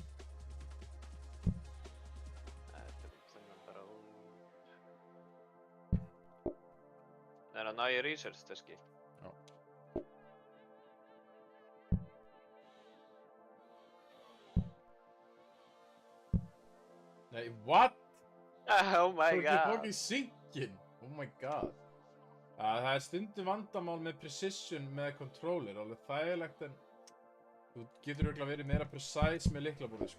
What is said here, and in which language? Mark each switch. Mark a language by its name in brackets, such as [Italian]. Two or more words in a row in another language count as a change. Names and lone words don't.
[Icelandic] Þennan bara út. Það er að ná í research diski. Já. Nei, [English] what? Oh my [Icelandic] Þú ert [English] god. fucking sinkin. Oh my god. [Icelandic] Það er stundum vandamál með precision með controller, alveg þægilegt en þú getur örugglega verið meira precise með lyklaborðið, sko.